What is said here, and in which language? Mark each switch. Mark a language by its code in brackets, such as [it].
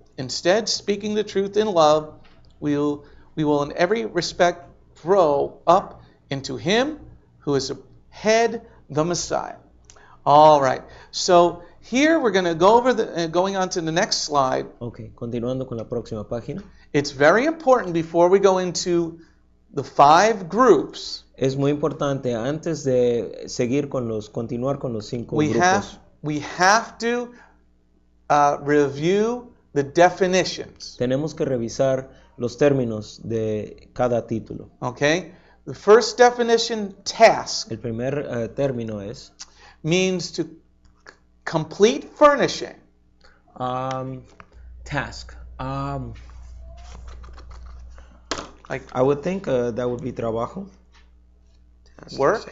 [en] Instead, speaking the truth in love, we will in every respect grow up into Him who is the head, the Messiah. All right. So here we're going to go over going on to the next slide. [es] Ok, continuando con la próxima página. [en] It's very important before we go into the 5 groups. [es] Es muy importante antes de continuar con los 5 grupos. [en] We have to review the definitions. [es] Tenemos que revisar los términos de cada título. [en] Okay? The first definition, task, [es] El primer término es [en] means to complete furnishing. task. Like I would think that would be trabajo. work?